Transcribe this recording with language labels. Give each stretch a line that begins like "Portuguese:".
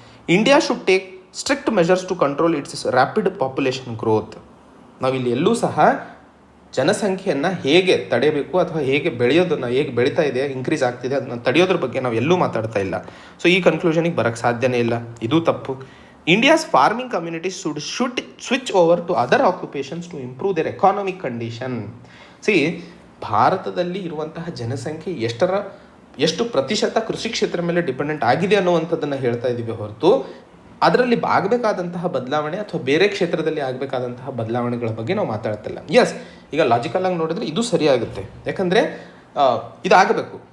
English: India should take strict measures to control its rapid population growth.
Kannada: ನಾವಿಲ್ಲಿ ಎಲ್ಲೂ ಸಹ ಜನಸಂಖ್ಯೆಯನ್ನು ಹೇಗೆ ತಡೆಯಬೇಕು ಅಥವಾ ಹೇಗೆ ಬೆಳೆಯೋದನ್ನು, ಹೇಗೆ ಬೆಳೀತಾ ಇದೆ, ಇನ್ಕ್ರೀಸ್ ಆಗ್ತಿದೆ, ಅದನ್ನು ತಡೆಯೋದ್ರ ಬಗ್ಗೆ ನಾವು ಎಲ್ಲೂ ಮಾತಾಡ್ತಾ ಇಲ್ಲ. ಸೊ ಈ ಕನ್ಕ್ಲೂಷನಿಗೆ ಬರೋಕ್ಕೆ ಸಾಧ್ಯನೇ ಇಲ್ಲ. ಇದು ತಪ್ಪು.
English: India's farming communities should switch over to other occupations to improve their economic condition.
Kannada: See, ಭಾರತದಲ್ಲಿ ಇರುವಂತಹ ಜನಸಂಖ್ಯೆ ಎಷ್ಟು ಪ್ರತಿಶತ ಕೃಷಿ ಕ್ಷೇತ್ರ ಮೇಲೆ ಡಿಪೆಂಡೆಂಟ್ ಆಗಿದೆ ಅನ್ನುವಂಥದ್ದನ್ನು ಹೇಳ್ತಾ ಇದ್ದೀವಿ ಹೊರತು ಅದರಲ್ಲಿ ಆಗಬೇಕಾದಂತಹ ಬದಲಾವಣೆ ಅಥವಾ ಬೇರೆ ಕ್ಷೇತ್ರದಲ್ಲಿ ಆಗಬೇಕಾದಂತಹ ಬದಲಾವಣೆಗಳ ಬಗ್ಗೆ ನಾವು ಮಾತಾಡ್ತಿಲ್ಲ. ಎಸ್, ಈಗ ಲಾಜಿಕಲ್ ಆಗಿ ನೋಡಿದ್ರೆ ಇದು ಸರಿಯಾಗುತ್ತೆ. ಯಾಕಂದರೆ ಇದಾಗಬೇಕು.